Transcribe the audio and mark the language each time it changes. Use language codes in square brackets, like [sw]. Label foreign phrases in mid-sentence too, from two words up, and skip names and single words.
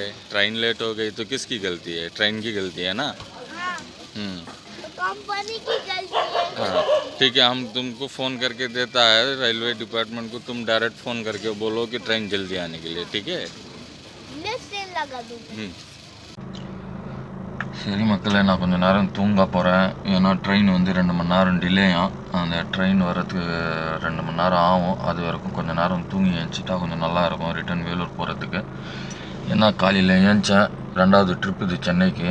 [hi] ट्रेन लेट हो गई तो किसकी गलती है? ट्रेन की गलती है ना. तो कंपनी की गलती है. हाँ ठीक है, हम तुमको फ़ोन करके देता है रेलवे डिपार्टमेंट को. तुम डायरेक्ट फ़ोन करके बोलो कि ट्रेन जल्दी आने के लिए, ठीक है? ट्रेन लगा दूँगा. [ta] சரி மக்களே, நான் கொஞ்சம் நேரம் தூங்க போகிறேன். ஏன்னா ட்ரெயின் வந்து 2 மணி நேரம் டிலேயாம். அந்த ட்ரெயின் வரதுக்கு 2 மணி நேரம் ஆகும். அது வரைக்கும் கொஞ்சம் நேரம் தூங்கி எழுந்திரிச்சிட்டா கொஞ்சம் நல்லாயிருக்கும் ரிட்டன் வேலூர் போகிறதுக்கு. ஏன்னா காலையில் ஏந்திச்சேன், 2வது ட்ரிப் இது சென்னைக்கு.